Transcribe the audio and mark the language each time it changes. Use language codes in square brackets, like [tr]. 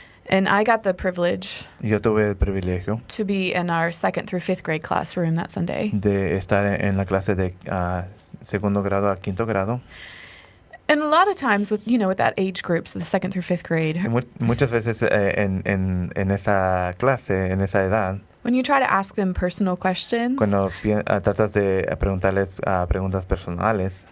[en] And I got the privilege. [es] Yo tuve el privilegio. [en] To be in our 2nd through 5th grade classroom that Sunday. [es] De estar en la clase de 2º grado a 5º grado. [en] And a lot of times with that age group, so the 2nd through 5th grade. [es] Muchas veces en esa clase, en esa edad. [en] When you try to ask them personal questions. [es] Cuando tratas de preguntarles preguntas personales.